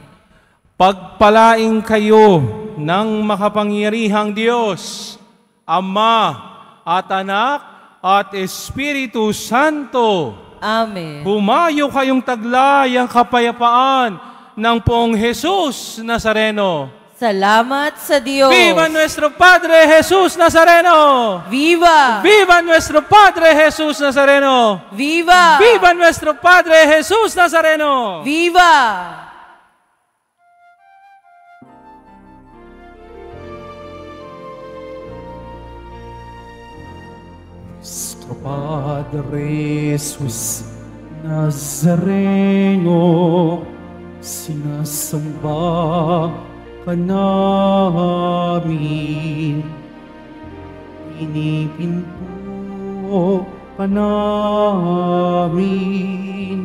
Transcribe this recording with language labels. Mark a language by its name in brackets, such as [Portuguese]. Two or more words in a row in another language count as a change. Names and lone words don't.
[Filipino] Pagpalaing kayo ng makapangyarihang Diyos, Ama at Anak, at Espiritu Santo. Amen. Humayo kayong taglay ang kapayapaan ng poong Jesus Nazareno. Salamat sa Diyos. [Spanish] Viva nuestro Padre Jesus Nazareno! Viva! Viva nuestro Padre Jesus Nazareno! Viva! Viva nuestro Padre Jesus Nazareno! Viva! [Filipino] Nuestro Padre Jesus Nazareno, sinasamba ka namin. Pinipinto ka namin.